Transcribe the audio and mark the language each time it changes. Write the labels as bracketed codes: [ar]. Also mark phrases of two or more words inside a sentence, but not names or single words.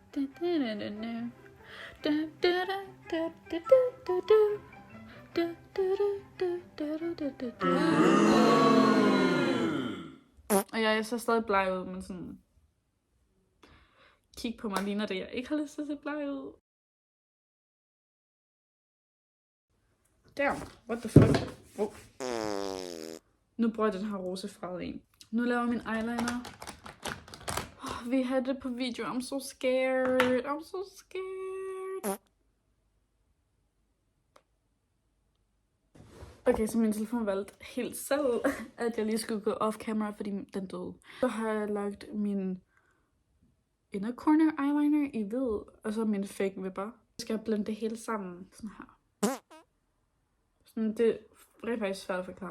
[da] Og jeg ser stadig bleg ud, men sådan kig på mig, ligner det, jeg ikke har lyst til at se bleg ud. [en] Damn, what the fuck? Oh. [da] Nu bruger jeg den her rosefarvede en. Nu laver jeg min eyeliner. Vi har det på video. [en] I'm so scared. I'm so scared. [da] Okay, så min telefon valgte helt selv, at jeg lige skulle gå [en] off camera, [da] fordi den døde. Så har jeg lagt min [en] inner corner eyeliner [da] i hvid, og så min fake vipper. Jeg skal blende det hele sammen, sådan her. Sådan, det er faktisk svært at forklare.